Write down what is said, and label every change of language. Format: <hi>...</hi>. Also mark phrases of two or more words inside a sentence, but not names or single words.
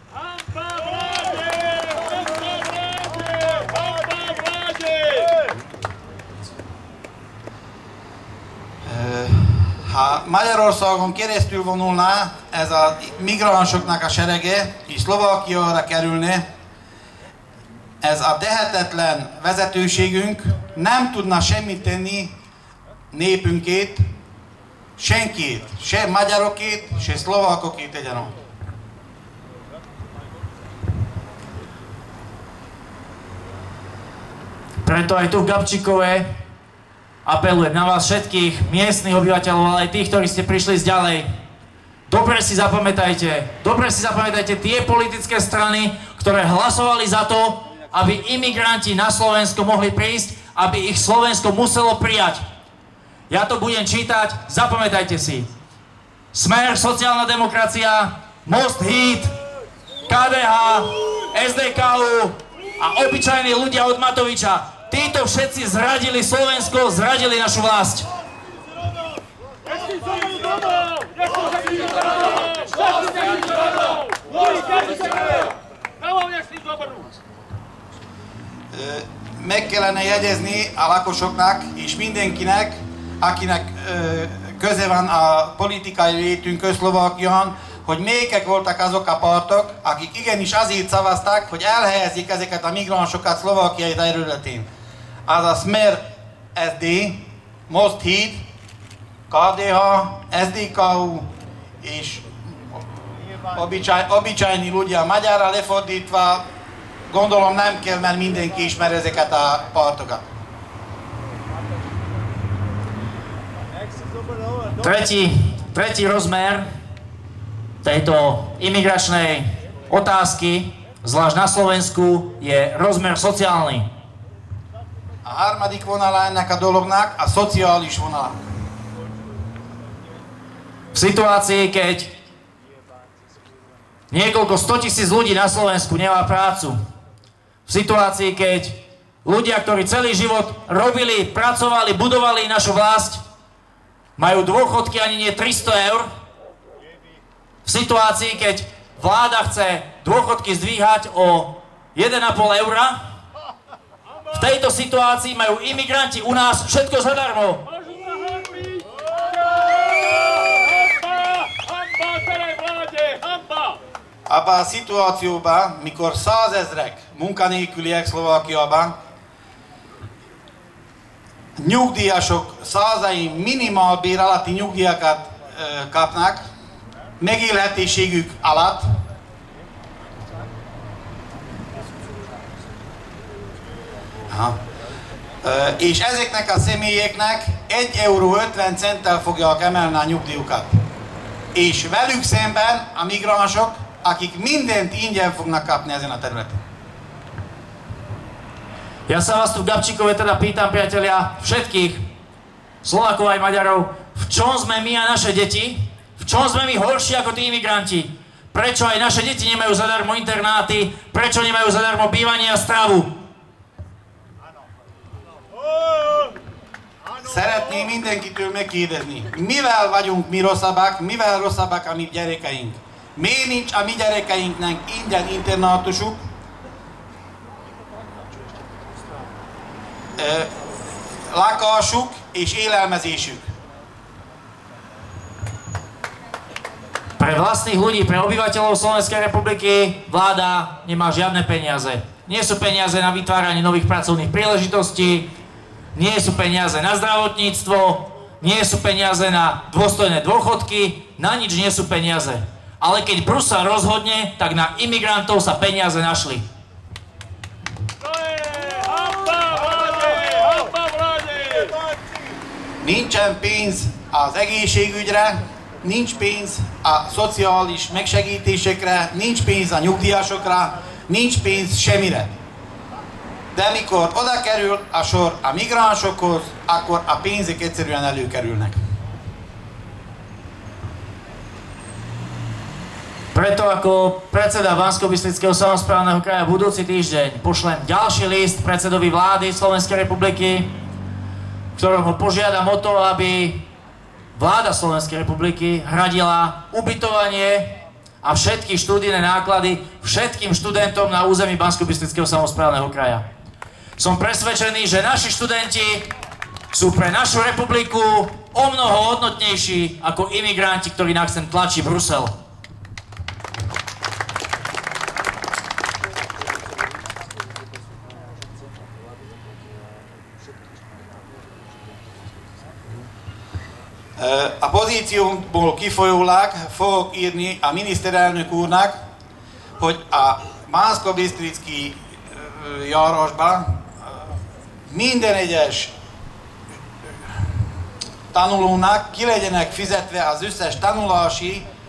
<hu>Ha Magyarországon keresztül vonulná ez a migránsoknak a serege, és Szlovákiára kerülne, ez a tehetetlen vezetőségünk nem tudna semmit tenni népünkét, senkét, se magyarokét, se szlovákokét egyaránt.</hu> <sk>Preto aj tu v Gabčíkove apelujem na vás všetkých miestnych obyvateľov, ale aj tých, ktorí ste prišli z ďalej. Dobre si zapamätajte tie politické strany, ktoré hlasovali za to, aby imigranti na Slovensko mohli prísť, aby ich Slovensko muselo prijať. Ja to budem čítať, zapamätajte si. Smer, sociálna demokracia, Most, Híd, KDH, SDKU a obyčajní ľudia od Matoviča. Títo všetci zradili Slovensko, zradili našu vlast.</sk> <hu>Meg kellene jegyezni a lakosoknak és mindenkinek, akinek köze van a politikai létünkhöz Szlovákián, hogy melyikek voltak azok a pártok, akik igenis azért szavazták, hogy elhelyezik ezeket a migránsokat szlovákiai területén. Az a Smer SD, Most, Híd, KDH, SDKU és obyčajní ľudia. Magyarra lefordítva, gondolom nem kell, mert mindenki ismer ezeket a pártokat.</hu> <sk>Tretí rozmer tejto imigračnej otázky, zvlášť na Slovensku, je rozmer sociálny.</sk> <hu>A harmadik vonala ennek a dolognak a szociális vonala.</hu> <sk>V situácii, keď niekoľko 100 000 ľudí na Slovensku nemá prácu, v situácii, keď ľudia, ktorí celý život robili, pracovali, budovali našu vlast, majú dôchodky ani nie 300 eur, v situácii, keď vláda chce dôchodky zdvíhať o 1,5 eura, v tejto situácii majú imigranti u nás všetko zadarmo.</sk> <hu>Abban a szituációban, mikor 100 000 munkanélküliek Szlovákiában, nyugdíjasok százai minimálbér alatti nyugdíjakat kapnak, megélhetőségük alatt, és ezeknek a személyeknek 1,50 € fogják emelni a nyugdíjukat. És velük szemben a migránsok, akik mindent ingyen fognak kapni ezen a területen.</hu> <sk>Ja sa vás tu v Gabčíkove teda pýtam, priatelia, všetkých Slovákov aj Maďarov, v čom sme my a naše deti? V čom sme my horší ako tí imigranti? Prečo aj naše deti nemajú zadarmo internáty? Prečo nemajú zadarmo bývanie a stravu?</sk> <hu>Szeretném mindenkitől megkérdezni, mivel vagyunk mi rosszabbak, mivel rosszabbak a mi gyerekeink? Miért nincs a mi gyerekeinknek ingyen internátusuk? Lakásuk és élelmezésük.</hu> <sk>Pre vlastných ľudí, pre obyvateľov Slovenskej republiky vláda nemá žiadne peniaze. Nie sú peniaze na vytváranie nových pracovných príležitostí, nie sú peniaze na zdravotníctvo, nie sú peniaze na dôstojné dôchodky, na nič nie sú peniaze. Ale keď Brusel rozhodne, tak na imigrantov sa peniaze našli.</sk> <hu>Nincsen pénz az egészségügyre, nincs pénz a szociális megsegítésekre, nincs pénz a nyugdíjasokra, nincs pénz semmire. de mikor oda kerül a sor a migránsokhoz, akkor a pénzek egyszerűen előkerülnek.</hu> <sk>Preto ako predseda Banskobystrického samosprávneho kraja budúci týždeň pošlem ďalší list predsedovi vlády Slovenskej republiky, v ktorom ho požiadam o to, aby vláda Slovenskej republiky hradila ubytovanie a všetky študijné náklady všetkým študentom na území Banskobystrického samosprávneho kraja. Som presvedčený, že naši študenti sú pre našu republiku omnoho hodnotnejší ako imigranti, ktorí nám sem tlačí Brusel.</sk> <hu>A pozíciómból kifolyólag fogok írni a miniszterelnök úrnak, hogy a Banskobystricki járásban minden egyes tanulónak ki legyenek fizetve az összes tanulási</hu>